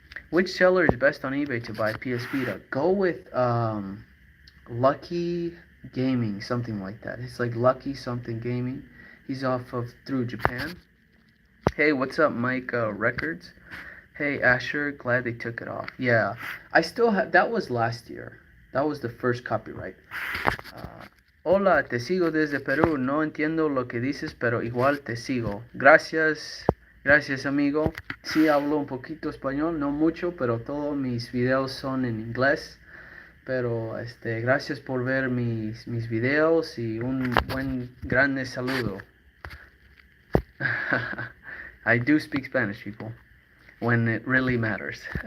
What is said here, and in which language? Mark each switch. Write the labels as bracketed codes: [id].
[en] Which seller is best on eBay to buy PS Vita? Go with Lucky Gaming, something like that. It's like Lucky something Gaming. He's off of through Japan. Hey, what's up, Mike Records? Hey, Asher, glad they took it off. Yeah, I still have. That was last year. That was the first copyright. [es] Hola, te sigo desde Perú. No entiendo lo que dices, pero igual te sigo. Gracias, gracias, amigo. Sí hablo un poquito español, no mucho, pero todos mis videos son en inglés. Pero gracias por ver mis videos y un buen grande saludo. [en] I do speak Spanish, people, when it really matters.